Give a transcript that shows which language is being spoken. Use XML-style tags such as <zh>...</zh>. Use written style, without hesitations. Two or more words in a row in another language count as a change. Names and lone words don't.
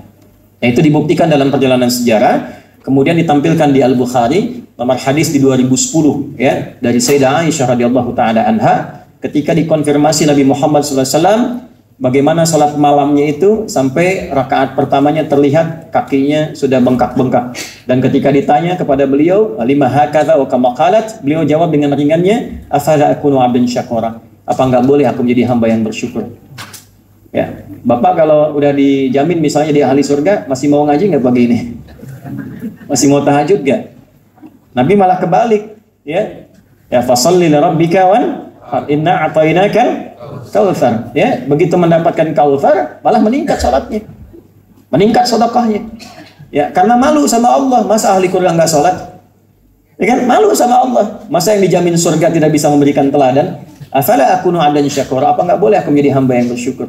<id>Nah, itu dibuktikan dalam perjalanan sejarah, kemudian ditampilkan di Al-Bukhari, nomor hadis di 2010, ya, dari Sayyidah Aisyah</id> <ar>رضي الله تعالى عنها,</ar> <id>ketika dikonfirmasi Nabi Muhammad SAW, bagaimana salat malamnya itu sampai rakaat pertamanya terlihat kakinya sudah bengkak-bengkak. Dan ketika ditanya kepada beliau,</id> <ar>لم هكذا وكما قالت,</ar> <id>beliau jawab dengan ringannya,</id> <ar>أفلا أكون عبدا شكورا.</ar> <id>Apa enggak boleh aku menjadi hamba yang bersyukur? Ya, Bapak kalau udah dijamin misalnya dia ahli surga, masih mau ngaji enggak pagi ini? Masih mau tahajud enggak? Nabi malah kebalik, ya. Ya,</id> <ar>فصل لربك وإنا أعطيناك كوثر,</ar> <id>ya, begitu mendapatkan kautsar malah meningkat salatnya, meningkat sedekahnya, ya, karena malu sama Allah. Masa ahli surga nggak salat, ya kan, malu sama Allah. Masa yang dijamin surga tidak bisa memberikan teladan?</id> <ar>أفلا أكون عبدا شكورا,</ar> <id>apa nggak boleh aku menjadi hamba yang bersyukur?</id>